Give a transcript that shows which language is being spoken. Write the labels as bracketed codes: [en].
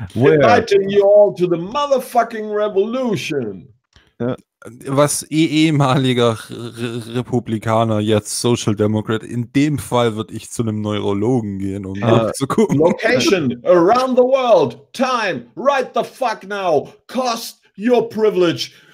[en] We're inviting you all to the motherfucking revolution. [de] Was ehemaliger Republikaner, jetzt Social Democrat, in dem Fall würde ich zu einem Neurologen gehen, um nachzugucken. [en] Location around the world, time, right the fuck now, cost your privilege.